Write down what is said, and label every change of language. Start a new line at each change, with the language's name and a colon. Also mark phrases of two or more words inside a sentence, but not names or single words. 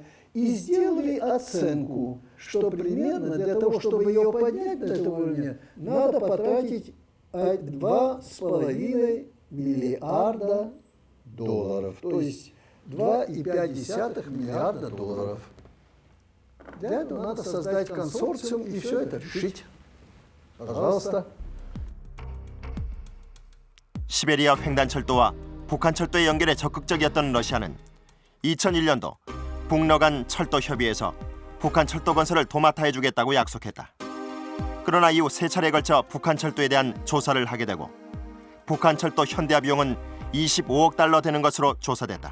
Russian: И сделали оценку, что примерно для того, чтобы ее поднять до этого уровня, надо потратить $2,5 миллиарда, то есть $2,5 миллиарда. Для этого надо создать консорциум и все это решить. Пожалуйста.
Korean: 시베리아 횡단철도와 북한철도의 연결에 적극적이었던 러시아는 2001년도 북러 간 철도 협의에서 북한 철도 건설을 도맡아 해주겠다고 약속했다. 그러나 이후 3차례에 걸쳐 북한철도에 대한 조사를 하게 되고 북한철도 현대화 비용은 25억 달러 되는 것으로 조사됐다.